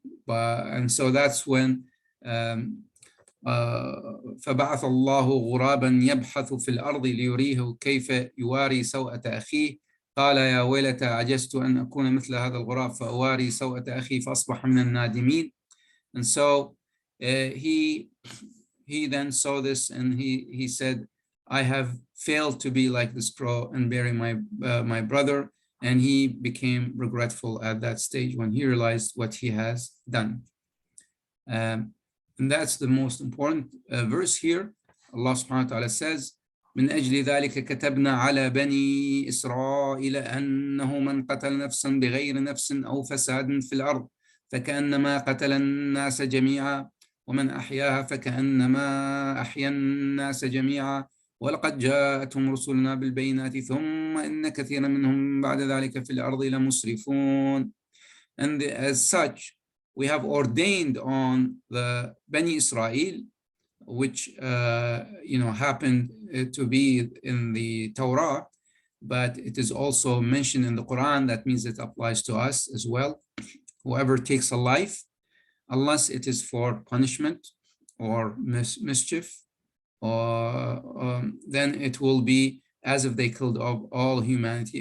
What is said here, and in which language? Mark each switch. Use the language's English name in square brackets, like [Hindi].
[English] And so that's when [Arabic] فبعث الله غرابا يبحث في الأرض ليريه كيف يواري سوءة أخيه قال يا ويلتى عجزت أن أكون مثل هذا الغراب فأواري سوءة أخي فأصبح من النادمين. [English] And so he then saw this, and he said, I have failed to be like this crow and bury my brother. And he became regretful at that stage when he realized what he has done. And that's the most important verse here. Allah subhanahu wa ta'ala says, [Arabic] من أجل ذلك كتبنا على بني إسرائيل أنه من قتل نفسا بغير نفس أو فساد في الأرض فكأنما قتل الناس جميعا ومن أحياها فكأنما أحيا الناس جميعا ولقد جاءتهم رسلنا بالبينات ثم إن كثيرا منهم بعد ذلك في الأرض لمسرفون. [English] And as such, we have ordained on the Bani Israel, which happened to be in the Torah, but it is also mentioned in the Quran. That means it applies to us as well. Whoever takes a life, unless it is for punishment or mischief, then it will be as if they killed all humanity.